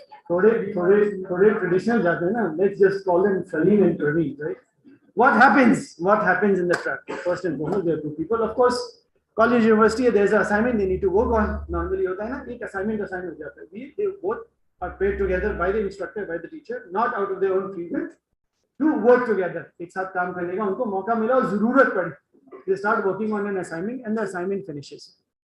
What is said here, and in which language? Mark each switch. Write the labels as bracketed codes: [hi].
[hi] थोड़े ट्रेडिशनल जाते हैं ना. [en] Let's just call them Salim and Parveen, right? What happens in the trap? First and foremost, there are two people. Of course, college, university, there's an assignment they need to work on. [hi] Normally होता है ना, एक assignment हो जाता है. [en] They both are paired together by the instructor, by the teacher, not out of their own free will, to work together. [hi] एक साथ काम करने का उनको मौका मिला और जरूरत पड़ी. [en] They start working on an assignment and the assignment finishes.